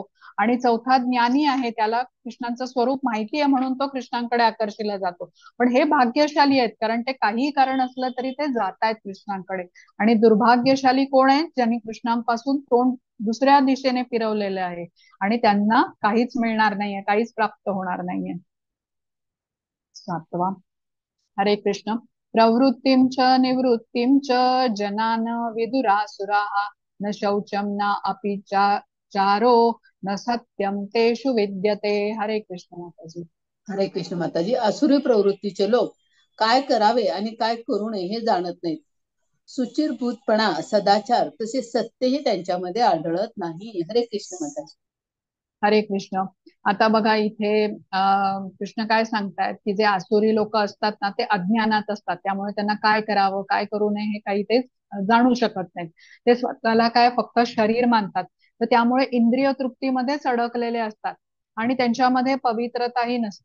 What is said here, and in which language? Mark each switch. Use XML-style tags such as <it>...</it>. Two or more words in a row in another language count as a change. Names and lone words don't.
<mr>आणि चौथा ज्ञानी आहे, त्याला कृष्णांचं स्वरूप माहिती आहे म्हणून तो कृष्णांकडे आकर्षिला जातो. पण हे भाग्यशाली आहेत, कारण ते काही कारण असलं तरी ते जात आहेत कृष्णांकडे. आणि दुर्भाग्यशाली कोण आहे? ज्यांनी कृष्णांपासून तोंड दुसऱ्या दिशेने फिरवलेलं आहे आणि त्यांना काहीच मिळणार नाहीये, काहीच प्राप्त होणार नाहीये. 7. हरे कृष्ण.</mr> <sa>प्रवृत्तिं च निवृत्तिं च जनान विदुरासुराः न शौचं न अपि चारो न सत्यम तेषु विद्यते.</sa> <mr>हरे कृष्ण माताजी. हरे कृष्ण माताजी. असुरी प्रवृत्तीचे लोक काय करावे आणि काय करू नये हे जाणत नाहीत. सुचिरभूतपणा, सदाचार तसेच सत्यही त्यांच्यामध्ये आढळत नाही. हरे कृष्ण माताजी. हरे कृष्ण. आता बघा इथे कृष्ण काय सांगतायत की जे आसुरी लोक असतात ना, ते अज्ञानात असतात, त्यामुळे त्यांना काय करावं काय करू नये हे काही ते जाणू शकत नाहीत. ते स्वतःला काय फक्त शरीर मानतात, तर त्यामुळे इंद्रिय तृप्तीमध्येच अडकलेले असतात आणि त्यांच्यामध्ये पवित्रताही नसते.</mr>